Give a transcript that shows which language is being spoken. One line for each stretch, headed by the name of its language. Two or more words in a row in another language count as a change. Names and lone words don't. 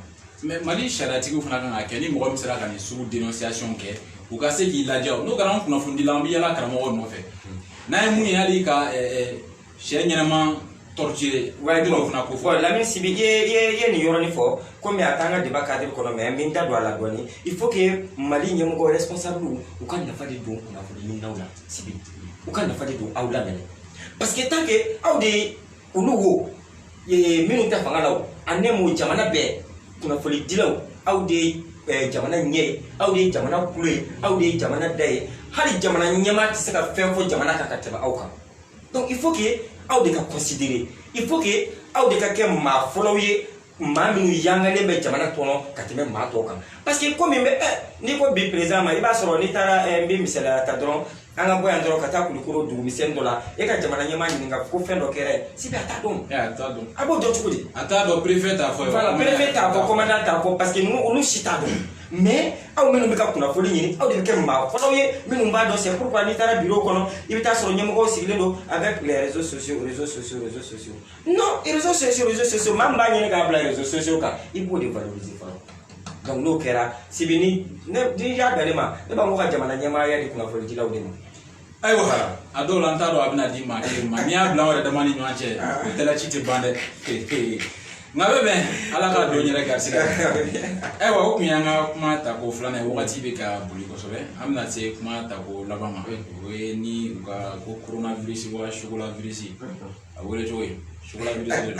Bambara: mais Mali sariyatigiw fana kan ka kɛ ni mɔgɔ min sera ka nin sugu dénonciation kɛ u ka se k'i lajɛ n'o kɛra an kunnafonidila an bɛ yala karamɔgɔw nɔfɛ n'a ye mun ye hali ka sɛ ɲɛnama torturer dɔw fana ko fɔ Lamine Sibi i ye nin yɔrɔnin fɔ komi a t'an ka
French: débat cadre
Bambara: kɔnɔ mais n bɛ n da don a la dɔɔni
French: il faut que
Bambara: Mali ɲɛmɔgɔ responsable u ka nafa de don kunnafoni ɲininaw la Sibi u ka nafa de don aw la mɛnɛ
French: parce que tant que
Bambara: aw de olu wo minnu tɛ fanga la o a nɛmu jamana bɛɛ kunnafoni dilaw aw de jamana ɲɛ ye aw de ye jamana kulo ye aw de ye jamana da ye hali jamana ɲɛmaa tɛ se ka fɛn fɔ jamana kan ka tɛmɛ aw kan
French: donc il faut que
Bambara: aw de ka considérer
French: il faut que
Bambara: aw de ka kɛ maa fɔlɔw ye maa minnu yangalen bɛ jamana kɔnɔ ka tɛmɛ maa tɔw kan
French: parce que
Bambara: komi n'i ko bi président ma i b'a sɔrɔ n'i taara n bɛ misaliya ta dɔrɔn an ka bɔ yan dɔrɔn ka taa Kulukoro dugumisɛnnin dɔ la e ka jamana ɲɛmaa ɲininka ko fɛn dɔ kɛra Sibi a t'a dɔn a b'o dɔn cogo di a t'a dɔn préfet t'a fɔ voilà préfet t'a fɔ commandant t'a fɔ
French: parce que
Bambara: olu si t'a dɔn mais aw minnu bɛ ka kunnafoni ɲini aw de bɛ kɛ maa fɔlɔw ye minnu b'a dɔn
French: c'est pourquoi
Bambara: n'i taara bureau kɔnɔ i bɛ taa sɔrɔ ɲɛmɔgɔw sigilen don
French: avec les réseaux sociaux non réseaux sociaux
Bambara: maa min b'a ɲini k'a bila
French: réseaux sociaux
Bambara: kan i b'o de valoriser fɔlɔ donc n'o kɛra Sibi n'i y'a bɛn ne ma ne b'a fɔ ka jamana ɲɛmaaya di kunnafonidilaw de ma ayiwa a dɔw la n t'a dɔn a bɛna di maa kelen ma n'i y'a bila aw yɛrɛ dama ni ɲɔgɔn cɛ o tɛla ci tɛ ban dɛ nka bɛ bɛn ala k'a don yɛrɛ garisigɛ ayiwa o tun y'an ka kuma tako filanan ye wagati bɛ ka boli kosɛbɛ an bɛna se kuma tako laban ma o ye ni u ka ko coronavirus wa
French: chocolat virus
Bambara: a wele cogo ye
French: chocolat virus
Bambara: de don